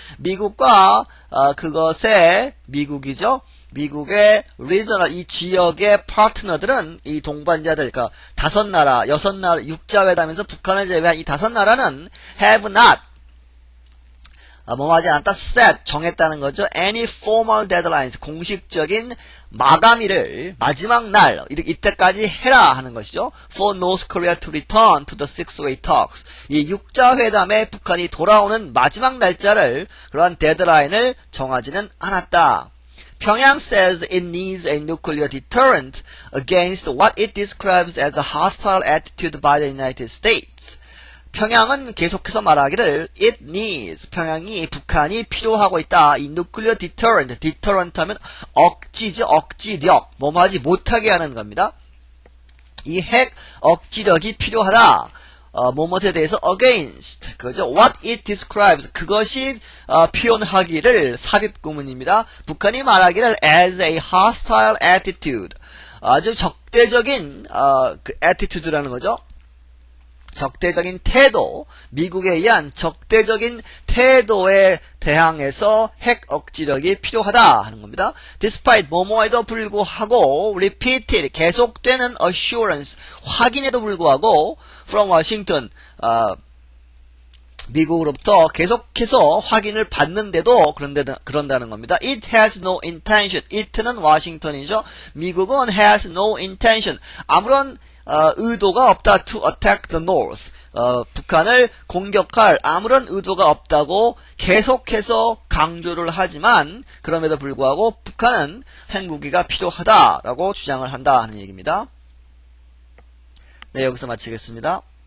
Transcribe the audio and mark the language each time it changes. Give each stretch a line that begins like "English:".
Korean: 미국과 그것의 미국이죠. 미국의 regional 이 지역의 파트너들은 이 동반자들 그러니까 5나라, 6나라 육자회담에서 북한을 제외한 이 5나라는 have not 뭐하지 않았다 set 정했다는 거죠.
English: Any formal deadlines
Korean: 공식적인 마감일을 마지막 날 이때까지 해라 하는 것이죠.
English: For North Korea to return to the six-way talks.
Korean: 이 육자회담에 북한이 돌아오는 마지막 날짜를 그러한 데드라인을 정하지는 않았다.
English: Pyongyang says it needs a nuclear deterrent against what it describes as a hostile attitude by the United States.
Korean: 평양은 계속해서 말하기를
English: it needs,
Korean: 평양이 북한이 필요하고 있다. 이 nuclear deterrent, deterrent 하면 억지죠, 억지력, 뭐하지 못하게 하는 겁니다. 이 핵 억지력이 필요하다. 뭐뭐에 대해서 against, 그죠?
English: What it describes,
Korean: 그것이 표현하기를 삽입구문입니다. 북한이 말하기를
English: as a hostile attitude,
Korean: 아주 적대적인 그 attitude라는 거죠. 적대적인 태도, 미국에 의한 적대적인 태도에 대항해서 핵 억지력이 필요하다 하는 겁니다. Despite 뭐뭐에도 불구하고 repeated 계속되는 assurance 확인에도 불구하고
English: from Washington
Korean: 미국으로부터 계속해서 확인을 받는데도 그런다는 겁니다.
English: It has no intention. it는
Korean: 워싱턴이죠. 미국은
English: has no intention.
Korean: 아무런 의도가 없다.
English: to attack the north.
Korean: 북한을 공격할 아무런 의도가 없다고 계속해서 강조를 하지만 그럼에도 불구하고 북한은 핵무기가 필요하다라고 주장을 한다 하는 얘기입니다. 네, 여기서 마치겠습니다.